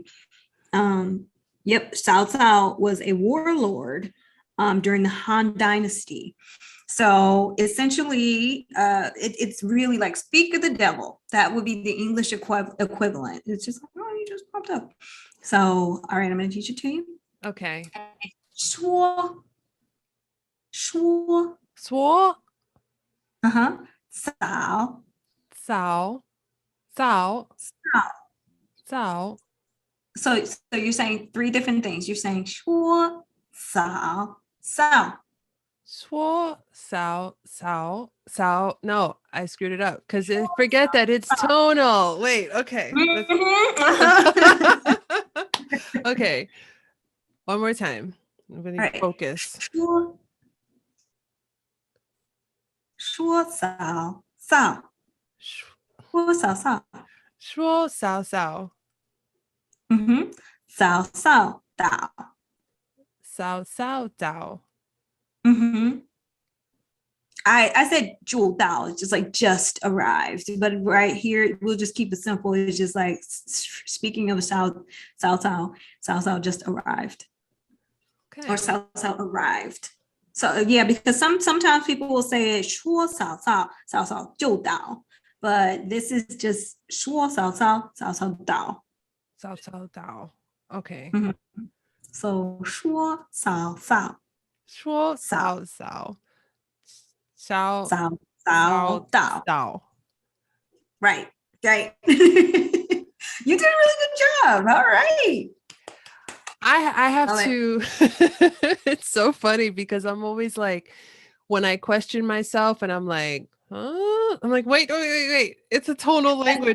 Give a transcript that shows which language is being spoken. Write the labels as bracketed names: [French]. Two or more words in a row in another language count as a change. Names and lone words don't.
[English] Yep, Cao Cao was a warlord during the Han Dynasty. So essentially, it's really like speak of the devil. That would be the English equivalent. It's just like, oh, you just popped up. So, all right, I'm going to teach it to you. Okay. [Chinese] 说说 Swo, uh-huh 早 sao, sao, 早 sao, [English] so you're saying three different things. You're saying [Chinese] 说早早 swo, sao, sao, sao. [English] No, I screwed it up because forget that it's tonal. Wait, okay. Let's Mhm. okay. One more time. I'm All gonna right. focus. [Chinese] 说早早 Sh- 说早早 Shuo, sao, sao, 早早到 sao, sao, dao. mm-hmm. [English] I said [Chinese] 就到, [English] just like just arrived, but right here we'll just keep it simple. It's just like speaking of South just arrived, or Okay. South arrived. So yeah, because sometimes people will say [Chinese] 说就到, [English] but this is just [Chinese] 说早到 Sao, sao, dao. Okay. [English] Mhm. So [Chinese] 说早 Shuo, sao, sao. Sao, 早 sao, 到 dao. [English] right. You did a really good job. All right. I have Love it. to it's so funny because I'm always like when I question myself and I'm like, huh? I'm like, wait. It's a tonal language.